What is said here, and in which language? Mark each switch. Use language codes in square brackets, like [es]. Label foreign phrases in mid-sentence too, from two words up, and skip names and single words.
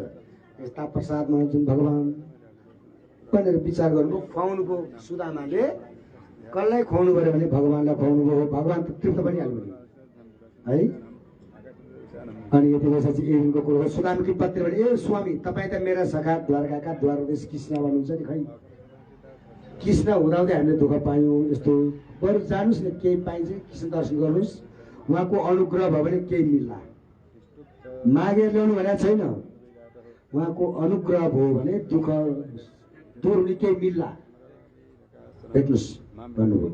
[ne] यस्ता प्रसादमा जुन भगवान भनेर विचार गर्नुभयो। खुवाउनु भयो सुदामाले। कसलाई खुवाउनु पर्यो भने भगवानलाई खुवाउनु भयो। भगवान त तृप्त पनि हाल्नु है। अनि यति बेलापछि एनको कुरो सुदामकी पत्नी भने ए स्वामी तपाईँ त मेरा सखा द्वारकाका द्वारदेश कृष्ण भन्नुहुन्छ नि। खै कृष्ण हुँदाहुँदै हामीले दुःख पायौँ। यस्तो बरु जानुहोस् न केही पाइन्छ कृष्ण दर्शन गर्नुहोस्। उहाँको अनुग्रह भयो भने केही मिल्ला। मागेर ल्याउनु भनेको छैन। उहाँको अनुग्रह भयो भने दुःख दूर हुने केही मिल्ला भेट्नुहोस् भन्नुभयो।